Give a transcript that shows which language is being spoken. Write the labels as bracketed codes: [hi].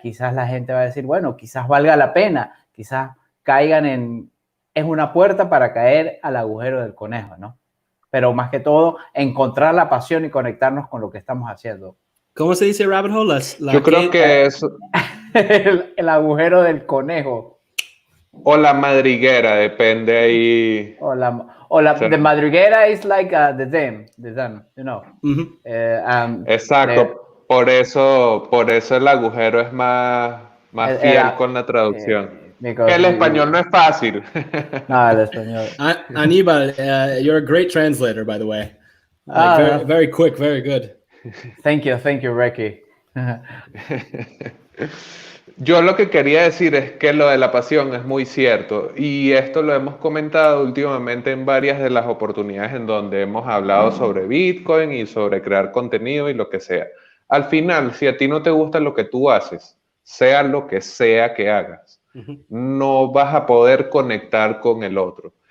[es] Quizás la gente va a decir, bueno, quizás valga la pena, quizás caigan es una puerta para caer al agujero del conejo, ¿no? Pero más que todo, encontrar la pasión y conectarnos con lo que estamos haciendo. ¿Cómo se dice rabbit hole? Yo creo que es... el agujero del conejo. O la madriguera, depende ahí. [en] The madriguera is like the den, you know. [es] Exacto. Por eso el agujero es más fiel con la traducción. Que el español no es fácil. No, el español. [en] Aníbal, you're a great translator, by the way. Like, very quick, very good. Thank you, Brekkie. [es] Yo lo que quería decir es que lo de la pasión es muy cierto y esto lo hemos comentado últimamente en varias de las oportunidades en donde hemos hablado sobre Bitcoin y sobre crear contenido y lo que sea. Al final, si a ti no te gusta lo que tú haces, sea lo que sea que hagas, no vas a poder conectar con el otro.